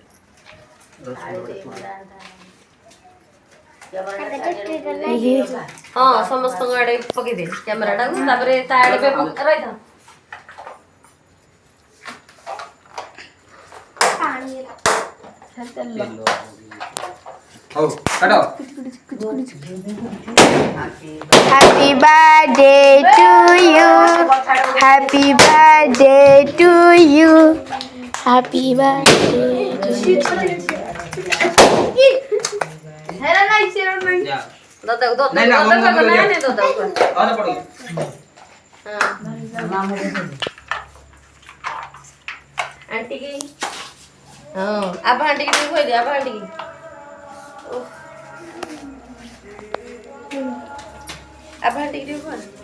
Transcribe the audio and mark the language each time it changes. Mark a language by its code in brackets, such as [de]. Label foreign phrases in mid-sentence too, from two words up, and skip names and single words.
[or] ହଁ ସମସ୍ତଙ୍କ ଆଡେ ପକେଇଦେ କ୍ୟାମେରାଟାକୁ ତାପରେ ତା ଆଡେ ରହିଥାଉ ହଉ କାଟ [en] Happy birthday to you. Happy birthday to you. Happy birthday to you. [or] ଯା ଦାଦାକୁ ନାଇଁ, ନା, ମୁଁ ଦାଦାକୁ ଆରେ ପଡି ଆଣ୍ଟି କି ହଁ ଆବା ଆଣ୍ଟି କି ଟିକେ କହିଦେ ଆବା ଆଣ୍ଟି କି ଆବା ଆଣ୍ଟି କି ଟିକେ କହ